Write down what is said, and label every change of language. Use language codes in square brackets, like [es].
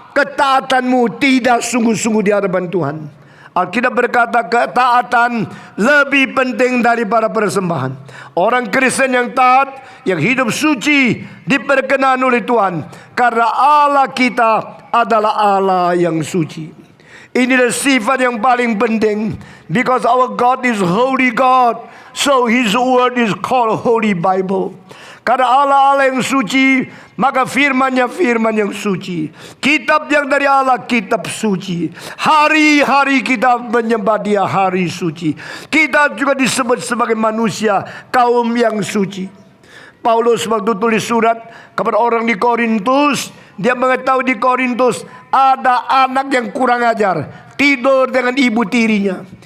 [id] Ketaatanmu tidak sungguh-sungguh di hadapan Tuhan. Alkitab berkata ketaatan lebih penting daripada persembahan. Orang Kristen yang taat, yang hidup suci, diperkenan oleh Tuhan, karena Allah kita adalah Allah yang suci. Inilah sifat yang paling penting. [en] Because our God is holy God, so His word is called Holy Bible. [id] Karena Allah yang suci, maka firman-Nya firman yang suci. Kitab yang dari Allah, kitab suci. Hari-hari kita menyembah Dia hari suci. Kita juga disebut sebagai manusia, kaum yang suci. Paulus waktu tulis surat kepada orang di Korintus, dia mengetahui di Korintus ada anak yang kurang ajar, tidur dengan ibu tirinya.